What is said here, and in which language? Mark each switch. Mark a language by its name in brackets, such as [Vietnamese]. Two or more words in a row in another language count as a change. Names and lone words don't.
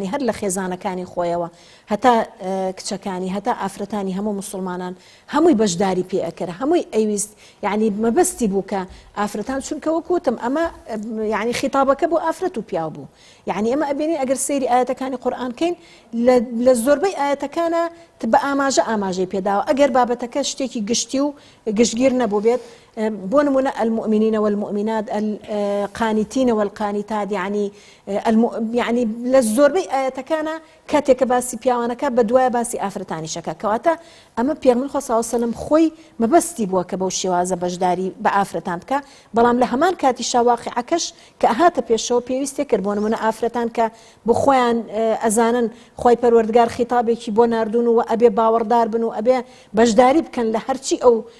[Central Kurdish] هەر لە خێزانەکانی خۆیەوە هەتا کچەکانی هەتا ئافرەتانی هەموو مسلمانان هەمووی بەشداری پێ ئەکرد هەمووی ئەویست یعنی مەبەستی بوو کە ئافرەتان چونکە وەکوتم ئەمە یعنی خیتابەکە بۆ ئافرەت و پیاو بوو یعنی ئەمە ئەبینین ئەگەر سەیری ئاەتەکانی قورئان کەین لە زۆربەی ئاەتەکانە بە ئاماژەی پێداوە ئەگەر بابەتەکە شتێکی گشتی و گشتگیر نەبوو بێت بۆ نمونە [Arabic] المؤمنین والمؤمنات القانتين والقانتات يعني [Central Kurdish] لە زۆربەی ئاەتەکانە کاتێککە باسی پیاوانەکە بە دوایە باسی ئافرەتانیشەکە کەواتە ئەمە پێغەمبەر خوا [Arabic] صلی الله علیه و سلم [Central Kurdish] خۆی مەبەستی بووە کە بەو شێوازە بەشداری بە ئافرەتان بکە بەڵام لە هەمان کاتیشا واقعەکەش کە ئەهاتە پێشەوە پێویستێ کرد بۆ نمونە ئافرەتان کە بۆ خۆیان ئەزانن خۆی پەروەردگار خیتابێکی بۆ ناردون و ئەبێ باوەڕدار بن و ئەبێ بەشداری بکەن لە هەرچی ئەو